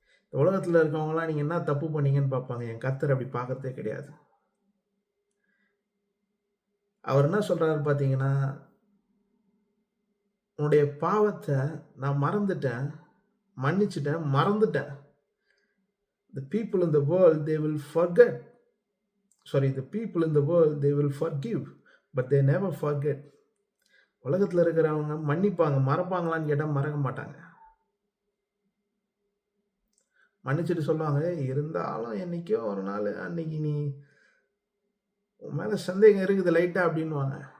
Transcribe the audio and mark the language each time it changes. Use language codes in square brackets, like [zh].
[ta] இந்த உலகத்துல இருக்கவங்கலாம் நீங்க என்ன தப்பு பண்ணீங்கன்னு பார்ப்பாங்க. என் கர்த்தர் அப்படி பார்க்கிறதே கிடையாது. அவர் என்ன சொல்றாரு பார்த்தீங்கன்னா, "உன்னுடைய பாவத்த நான் மறந்துட்டேன், மன்னிச்சுட்டேன், மறந்துட்டேன். [en] The people in the world they will forget. Sorry, the people in the world they will forgive, but they never forget." [ta] உலகத்துல இருக்கிறவங்க மன்னிப்பாங்க, மறப்பாங்களான்னு கேட்டா மறக்க மாட்டாங்க. மன்னிச்சுட்டு சொல்லுவாங்க, "ஏய் இருந்தாலும் என்னைக்கோ ஒரு நாளு அன்னைக்கு நீ உன் மேல சந்தேகம் இருக்குது லைட்டா" அப்படின்னுவாங்க.